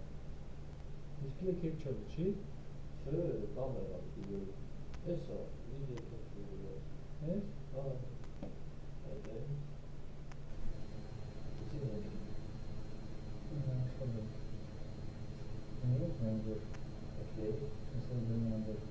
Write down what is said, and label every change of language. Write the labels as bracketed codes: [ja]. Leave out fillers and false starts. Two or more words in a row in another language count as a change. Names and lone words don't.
[en] Display capture [tr] çek. [ko] 카메라 이거 해서 이제 또 [tr] Evet. [ko] 이제 지금 [tr] Tamam. Evet, ben de. [ko] 오케이. [tr] Mesela benim yanımdaki.